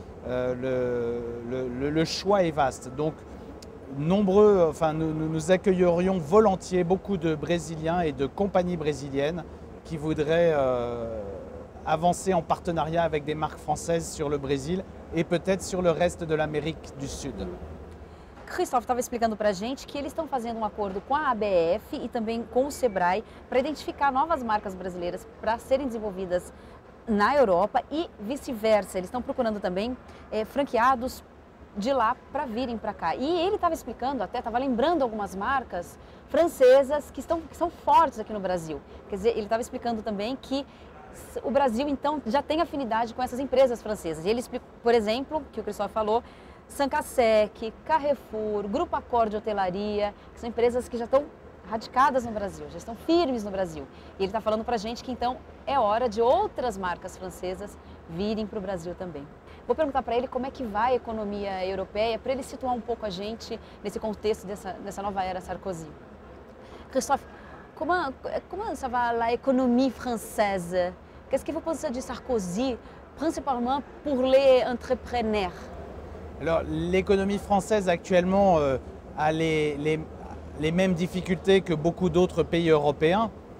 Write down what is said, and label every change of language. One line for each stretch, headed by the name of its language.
French: Le choix est vaste. Donc, nous accueillerions volontiers beaucoup de Brésiliens et de compagnies brésiliennes qui voudraient avancer en partenariat avec des marques françaises sur le Brésil et peut-être sur le reste de l'Amérique du Sud.
Portuguese: Christophe estava explicando para a gente que eles estão fazendo um acordo com a ABF e também com o Sebrae para identificar novas marcas brasileiras para serem desenvolvidas na Europa e vice-versa. Eles estão procurando também franqueados de lá para virem para cá. E ele estava explicando, até estava lembrando algumas marcas francesas que são fortes aqui no Brasil. Quer dizer, ele estava explicando também que o Brasil, então, já tem afinidade com essas empresas francesas. E ele explicou, por exemplo, que o Christophe falou, Sancasec, Carrefour, Grupo Accor de Hotelaria, que são empresas que já estão radicadas no Brasil, já estão firmes no Brasil. E ele está falando para a gente que, então, é hora de outras marcas francesas virem para o Brasil também. Vou perguntar para ele como é que vai a economia europeia, para ele situar um pouco a gente nesse contexto dessa nova era Sarkozy.
French: Christophe, comment ça va l'économie française? Qu'est-ce que vous pensez de Sarkozy, principalement pour les entrepreneurs? Alors, l'économie française actuellement a les mêmes difficultés que beaucoup d'autres pays européens.